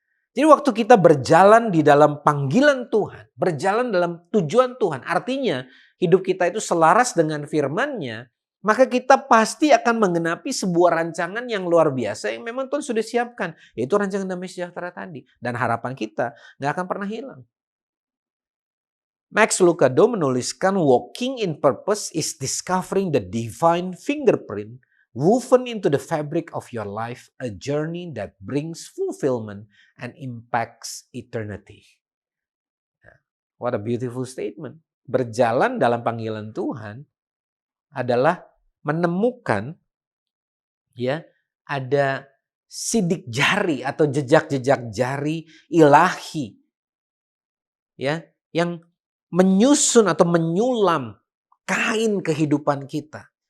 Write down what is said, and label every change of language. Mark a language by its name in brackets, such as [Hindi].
[Indonesian] Jadi waktu kita berjalan di dalam panggilan Tuhan, berjalan dalam tujuan Tuhan, artinya hidup kita itu selaras dengan firman-Nya, maka kita pasti akan menggenapi sebuah rancangan yang luar biasa yang memang Tuhan sudah siapkan, yaitu rancangan damai sejahtera tadi. Dan harapan kita nggak akan pernah hilang. [English] Max Lucado menuliskan, walking in purpose is discovering the divine fingerprint woven into the fabric of your life, a journey that brings fulfillment and impacts eternity. What a beautiful statement. [Indonesian] Berjalan dalam panggilan Tuhan adalah menemukan, ya, ada sidik jari atau jejak-jejak jari ilahi, ya, yang menyusun atau menyulam kain kehidupan kita.